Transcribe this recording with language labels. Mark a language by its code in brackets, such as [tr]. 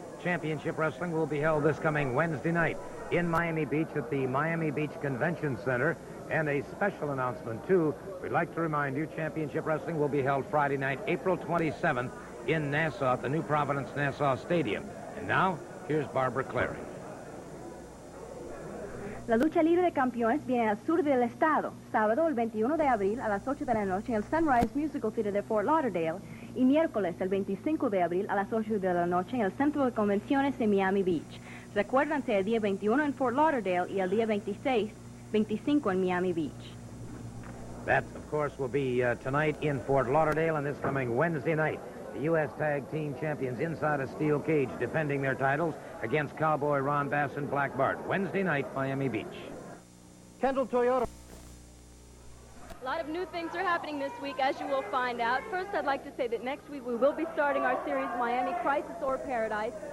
[en] Championship Wrestling will be held this coming Wednesday night in Miami Beach at the Miami Beach Convention Center. And a special announcement, too. We'd like to remind you, Championship Wrestling will be held Friday night, April 27th in Nassau at the New Providence Nassau Stadium. And now, here's Barbara Clary. [es] La lucha libre de campeones viene al sur del estado, sábado el 21 de abril a las 8 de la noche en el Sunrise Musical Theater de Fort Lauderdale y miércoles el 25 de abril a las 8 de la noche en el Centro de Convenciones de Miami Beach. Recuérdense el día 21 en Fort Lauderdale y el día 25 en Miami Beach. [en] That, of course, will be tonight in Fort Lauderdale, and this coming Wednesday night. The U.S. Tag Team Champions inside a steel cage defending their titles against Cowboy Ron Bass and Black Bart. Wednesday night, Miami Beach. Kendall Toyota. A lot of new things are happening this week, as you will find out. First, I'd like to say that next week we will be starting our series, Miami Crisis or Paradise.